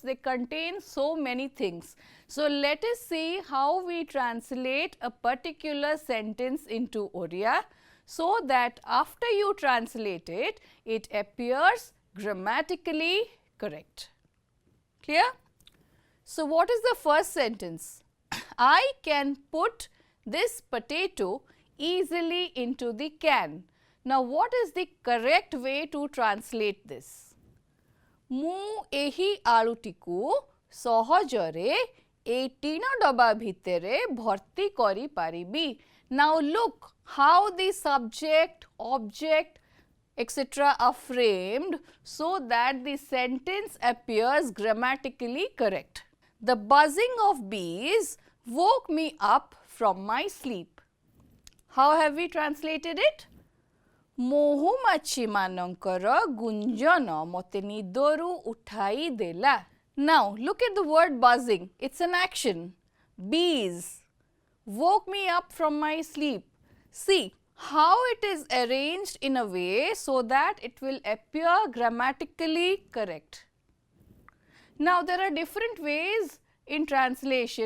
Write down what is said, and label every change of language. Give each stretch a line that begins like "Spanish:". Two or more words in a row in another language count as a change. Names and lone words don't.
English: They contain so many things. So, let us see how we translate a particular sentence into Oriya, so that after you translate it, it appears grammatically correct. Clear? So, what is the first sentence? I can put this potato easily into the can. Now, what is the correct way to translate this?
Odia: ମୁଁ ଏହି ଆଳୁଟିକୁ ସହଜରେ ଏହି ଟିଣ ଡବା ଭିତରେ ଭର୍ତ୍ତି କରି ପାରିବି.
English: Now, look how the subject, object, etc. are framed so that the sentence appears grammatically correct. The buzzing of bees woke me up from my sleep. How have we translated it?
Odia: ମହୁମାଛି ମାନଙ୍କର ଗୁଞ୍ଜନ ମୋତେ ନିଦରୁ ଉଠାଇ ଦେଲା.
English: Now, look at the word buzzing. It's an action. Bees woke me up from my sleep. See, how it is arranged in a way so that it will appear grammatically correct. Now, there are different ways in translation.